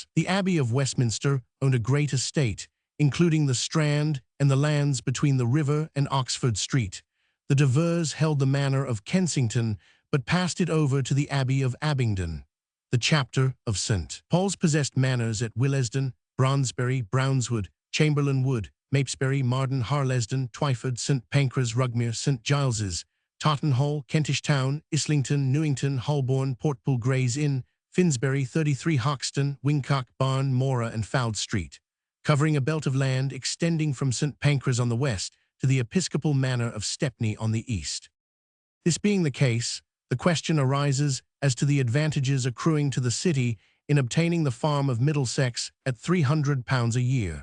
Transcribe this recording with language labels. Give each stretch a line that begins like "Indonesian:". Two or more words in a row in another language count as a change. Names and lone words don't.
English: The Abbey of Westminster owned a great estate, including the Strand and the lands between the river and Oxford Street. The de Vers held the manor of Kensington, but passed it over to the Abbey of Abingdon. The chapter of St. Paul's possessed manors at Willesden, Brondesbury, Brownswood, Chamberlain Wood, Mapesbury, Marden, Harlesden, Twyford, St. Pancras, Rugmere, St. Giles's, Tottenhall, Kentish Town, Islington, Newington, Holborn, Portpool, Gray's Inn, Finsbury, 33 Hoxton, Wingcock, Barn, Mora, and Fowd Street, covering a belt of land extending from St. Pancras on the west to the episcopal manor of Stepney on the east. This being the case, the question arises as to the advantages accruing to the city in obtaining the farm of Middlesex at £300 a year.